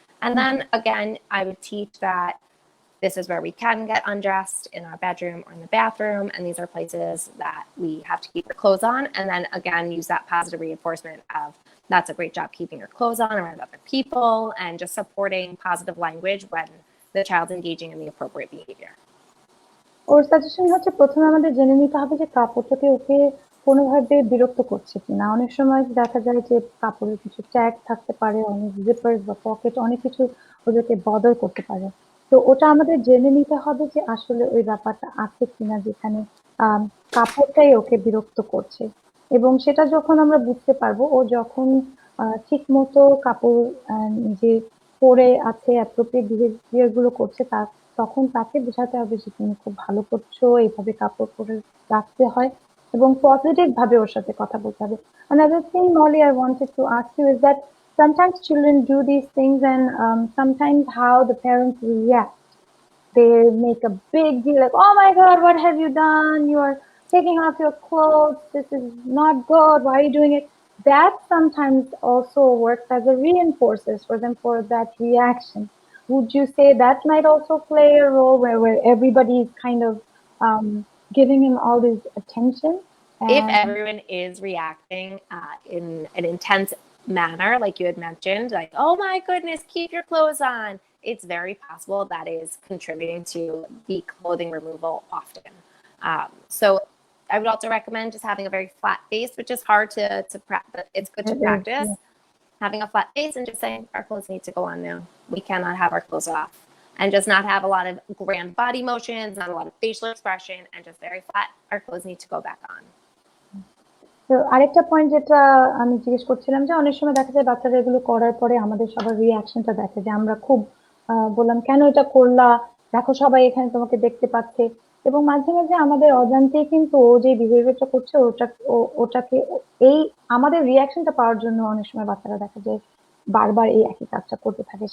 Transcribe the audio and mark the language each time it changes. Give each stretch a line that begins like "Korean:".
English: And then again, I would teach that this is where we can get undressed, in our bedroom or in the bathroom. And these are places that we have to keep the clothes on. And then again, use that positive reinforcement of that's a great job keeping your clothes on around other people, and just supporting positive language when the child's engaging in the appropriate behavior.
Bangla: Or suggestion হচ্ছে প্রথমে আমাদের জেনে নিতে হবে যে কাপড়টাকে ওকে কোনোভাবে বিরক্ত করছে কিনা। অনেক সময় দেখা যায় যে কাপড়ের কিছু ট্যাগ থাকতে পারে, অনেক জিপার বা পকেট, অনেক কিছু ওদেরকে বদল করতে পারে। তো ওটা আমাদের জেনে নিতে হবে যে আসলে ওই ব্যাপারটা আছে কিনা যেখানে কাপড়টাই ওকে বিরক্ত করছে। এবং সেটা যখন আমরা বুঝতে পারবো, ও যখন ঠিক মতো কাপড় নিজে পরে আছে, অ্যাপ্রোপ্রিয়েট বিহেভিয়ার গুলো করছে, তখন তাকে বোঝাতে হবে যে তুমি খুব ভালো করছো, এইভাবে কাপড় পরে রাখতে হয় এবং পজিটিভ ভাবে ওর সাথে কথা বলতে হবে.
English: Another thing, Molly, I wanted to ask you is that sometimes children do these things and sometimes how the parents react. They make a big deal like, oh my God, what have you done? You're taking off your clothes. This is not good. Why are you doing it? That sometimes also works as a reinforcers for them for that reaction. Would you say that might also play a role where everybody is kind of giving him all this attention? If And everyone is reacting in an intense manner, like you had mentioned, like, oh my goodness, keep your clothes on, it's very possible that is contributing to the clothing removal often. So I would also recommend just having a very flat face, which is hard to practice. It's good to practice. yeah. Having a flat face and just saying, our clothes need to go on now. We cannot have our clothes off. And just not have a lot of grand body motions, not a lot of facial expression, and just very flat, our clothes need to go back on.
Bangla: তো আরেকটা point যেটা আমি জিজ্ঞেস করছিলাম যে অনেক সময় দেখা যায় বাচ্চারা এগুলো করার পরে আমাদের সবার রিয়াকশনটা দেখে যে আমরা খুব বললাম কেন এটা করলা, দেখো সবাই এখানে তোমাকে দেখতে পাচ্ছে, এবং মাঝে মাঝে আমাদের অজান্তেই কিন্তু ও যে বিহেভিয়ারটা করছে ওটাকে এই আমাদের রিয়াকশনটা পাওয়ার জন্য অনেক সময় বাচ্চারা দেখা যায় বারবার এই একই কাজটা করতে থাকে.